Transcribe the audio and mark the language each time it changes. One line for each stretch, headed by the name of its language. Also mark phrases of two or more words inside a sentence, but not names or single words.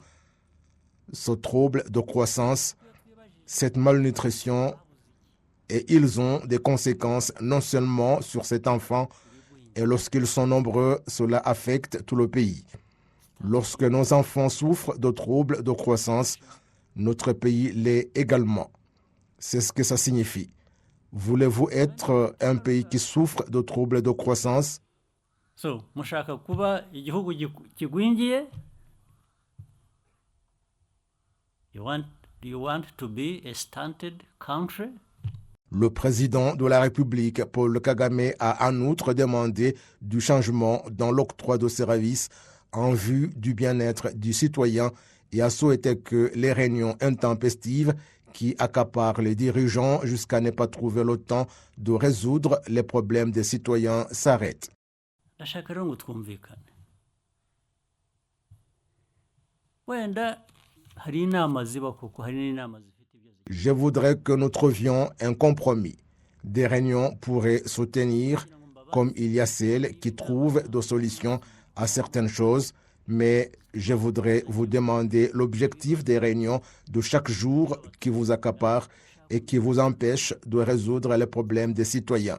French: Ce trouble de croissance, cette malnutrition, et ils ont des conséquences non seulement sur cet enfant, et lorsqu'ils sont nombreux, cela affecte tout le pays. Lorsque nos enfants souffrent de troubles de croissance, notre pays l'est également. C'est ce que ça signifie. Voulez-vous être un pays qui souffre de troubles de croissance?
Kinyarwanda: mushaka kuba igihugu kigwingiye?
English: Do you want to be a stunted country?
French: Le président de la République, Paul Kagame, a en outre demandé du changement dans l'octroi de services en vue du bien-être du citoyen et a souhaité que les réunions intempestives qui accaparent les dirigeants jusqu'à ne pas trouver le temps de résoudre les problèmes des citoyens s'arrêtent.
Kinyarwanda: Ndashaka rero ngo twumvikane. Wenda hari inama ziba koko hari n'inama zifite ibyo.
French: Je voudrais que nous trouvions un compromis. Des réunions pourraient se tenir comme il y a celles qui trouvent des solutions à certaines choses, mais je voudrais vous demander l'objectif des réunions de chaque jour qui vous accapare et qui vous empêche de résoudre les problèmes des citoyens.